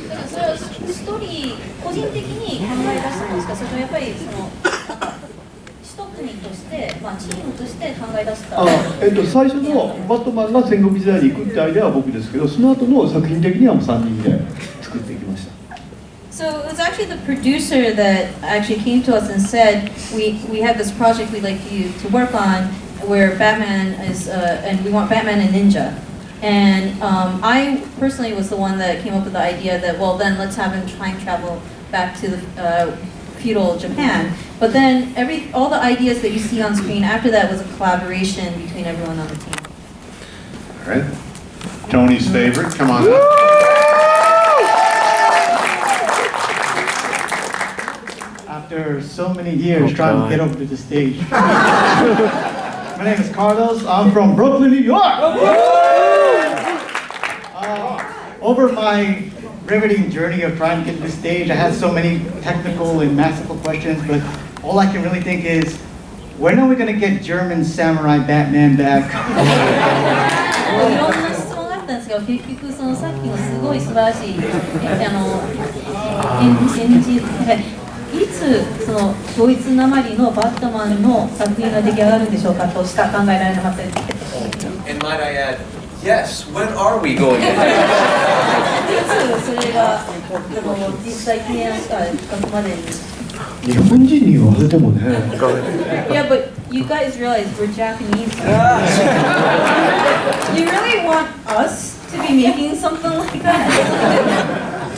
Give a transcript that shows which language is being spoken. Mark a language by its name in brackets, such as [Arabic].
[Japanese] それは一人個人的に考え出したんですか？それとやっぱりその一組として、まあチームとして考え出した。最初のバットマンが戦国時代に行くってアイデアは僕ですけど、その後の作品的にはもう3人で作っていきました。 [English] So it was actually the producer that actually came to us and said, we have this project we'd like you to work on where Batman is, and we want Batman and Ninja. And I personally was the one that came up with the idea that, well, then let's have him time travel back to the feudal Japan. But then all the ideas that you see on screen after that was a collaboration between everyone on the team. All right. Tony's favorite, come on up. After so many years trying to get over to the stage. My name is Carlos. I'm from Brooklyn, New York. Over my riveting journey of trying to get to the stage, I had so many technical and masterful questions, but all I can really think is, when are we going to get German Samurai Batman back? [Japanese] いろんな質問があったんですけど、結局そのさっきのすごい素晴らしい演じいつそのドイツなまりのバットマンの作品が出来上がるんでしょうかとしか考えられなかったです。 [English] And might I add, yes, when are we going to? [Japanese] それが実際提案した企画までに。日本人に言われてもね。 [English] Yeah, but you guys realize we're Japanese. You really want us to be making something like that?